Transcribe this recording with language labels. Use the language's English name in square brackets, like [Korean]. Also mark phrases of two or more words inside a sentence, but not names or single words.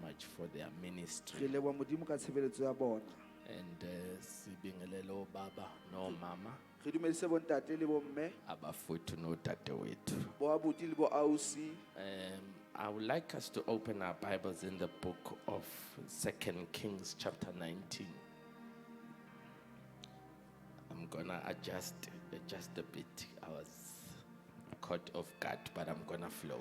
[English] much for their ministry. [Southern Sotho] Re leboha Modimo ka tshebeletso ya bona. [Zulu] And sibingelele baba no mama, [Southern Sotho] Re dumedise bo ntate le bo mme, [Zulu] abafuthu no dadewethu. [Southern Sotho] bo abuti le bo ausi. [English] I would like us to open our Bibles in the book of 2 Kings chapter 19. I'm gonna adjust a bit. I was caught off guard, but I'm gonna flow.